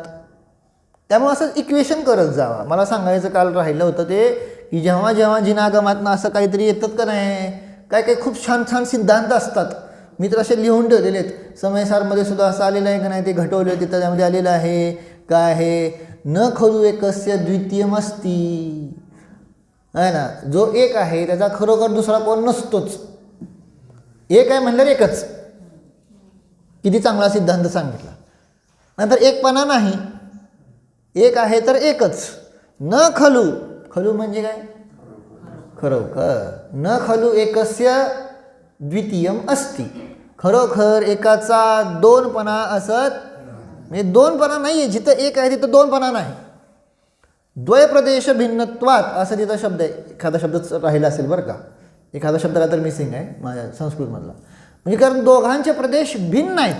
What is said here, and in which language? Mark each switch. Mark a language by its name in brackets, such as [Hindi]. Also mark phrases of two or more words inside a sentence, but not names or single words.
[Marathi] त्यामुळे असं इक्वेशन करत जावा. मला सांगायचं काल राहिलं होतं ते की जेव्हा जेव्हा जिनागमातनं असं काहीतरी येतात का नाही, काय खूप छान छान सिद्धांत असतात. मी तर असे लिहून ठेवलेले आहेत. समयसारमध्ये सुद्धा असं आलेलं आहे का नाही ते घटवले तिथं, त्यामध्ये आलेलं आहे काय आहे, [Sanskrit] न खलु एकस्य द्वितीयमस्ति, [Marathi] आहे ना. जो एक आहे त्याचा खरोखर दुसरा कोण नसतोच. एक आहे म्हणल्यावर एकच. किती चांगला सिद्धांत सांगितला. नंतर एकपणा नाही, एक आहे तर एकच. न खलु, खलु म्हणजे काय? खरोखर. [Sanskrit] न खलु एकस्य द्वितीयम अस्ति, [Marathi] खरोखर एकाचा दोनपणा असत, म्हणजे दोनपणा नाही आहे. जिथं एक आहे तिथं दोनपणा नाही. [Sanskrit] द्वयप्रदेश भिन्नत्वात [Marathi] असं तिथं शब्द आहे. एखादा शब्दच राहिला असेल बरं का, एखादा शब्द तर मिसिंग आहे माझ्या संस्कृतमधला. म्हणजे कारण दोघांचे प्रदेश भिन्न आहेत.